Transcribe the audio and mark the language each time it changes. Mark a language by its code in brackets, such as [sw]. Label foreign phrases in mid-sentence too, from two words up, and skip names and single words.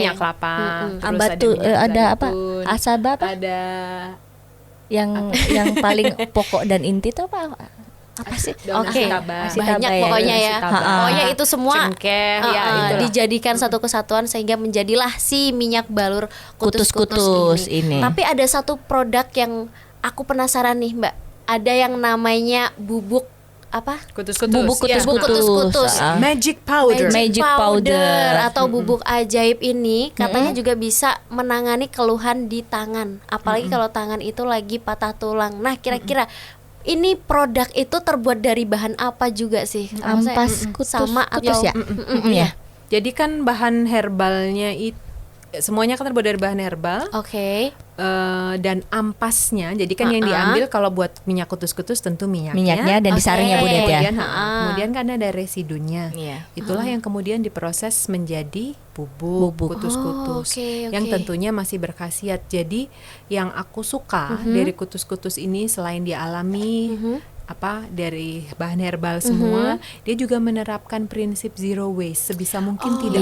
[id] minyak kelapa. Terus Ambatu, minyak ada apa? zaitun, Asaba apa? Ada yang paling pokok dan inti itu apa sih? daun Oke, asitaba. Asitaba banyak ya, pokoknya daun ya. asitaba. Pokoknya itu semua Cengkeh, ya itulah. dijadikan satu kesatuan sehingga menjadilah si minyak balur kutus-kutus Kutus-kutus ini. Tapi ada satu produk yang aku penasaran nih, Mbak. Ada yang namanya bubuk apa? Kutus-kutus. Bubuk ya. Bubuk kutus-kutus. [en] Magic powder. Magic powder. [id] atau bubuk ajaib ini katanya juga bisa menangani keluhan di tangan. Apalagi kalau tangan itu lagi patah tulang. Nah, kira-kira ini produk itu terbuat dari bahan apa juga sih? Maksudnya, Ampas kutus, sama kutus atau ya? Ya. Jadi kan bahan herbalnya itu semuanya kan terbuat dari bahan herbal. Oke. Dan ampasnya, jadi kan yang diambil kalau buat minyak kutus-kutus tentu Minyaknya dan disaring ya, Oke. Budet ya. Kemudian, kemudian kan ada residunya. Iya. Itulah yang kemudian diproses menjadi bubuk kutus-kutus Oh, oke, yang oke. tentunya masih berkhasiat. Jadi yang aku suka dari kutus-kutus ini selain dia alami dari bahan herbal semua, dia juga menerapkan prinsip [en] zero waste, [id] sebisa mungkin tidak